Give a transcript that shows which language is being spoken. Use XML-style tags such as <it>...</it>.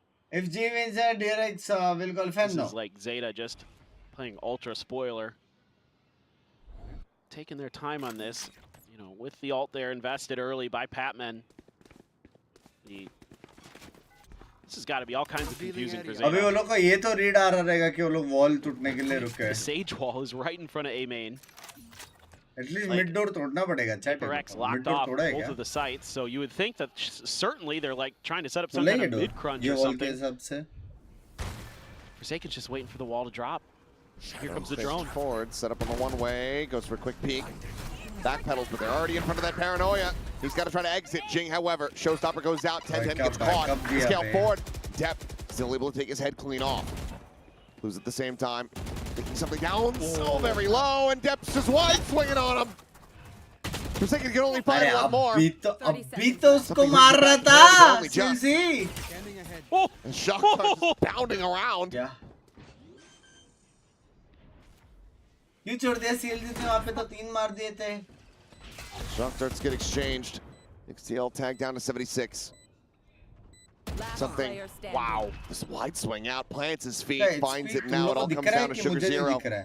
<en>If G wins that, DRX will qualify. This No. is like Zeta just playing ultra spoiler. Taking their time on this, you know, with the ult there invested early by Patman. This has got to be all kinds of confusing for Zeta.</en> <hi>अभी वो लोग को ये तो read आ रहा रहेगा कि वो लोग वॉल टूटने के लिए रुके हैं.</hi> <en>The Sage wall is right in front of A main. At least mid door</en> <hi>तोड़ना पड़ेगा.</hi> <en>Chat. X locked off both of the sites, so you would think that certainly they're like trying to set up some kind of mid crunch or something. Forsaken's just waiting for the wall to drop. Here comes the drone. Forward, set up on the one way, goes for a quick peek. Backpedals, but they're already in front of that paranoia. He's got to try to exit. Jing, however, showstopper goes out. 10-10 gets caught. Scale forward. Depp still able to take his head clean off. Lose at the same time. Taking something down so very low, and Depp's just wide swinging on him. Forsaken can only find one more.</en> <hi>अभी तो उसको मार रहा था. CLC.</hi> <en>And Shotgun's bounding around.</en> <hi>क्या? क्यों छोड़ दिया CLC ने वहाँ पे तो 3 मार दिए थे.</hi> <en>Shock darts get exchanged. XTL tag down to 76. Something. Wow. This wide swing out, plants his feet, finds it now. It all comes down to Sugar Zero.</en>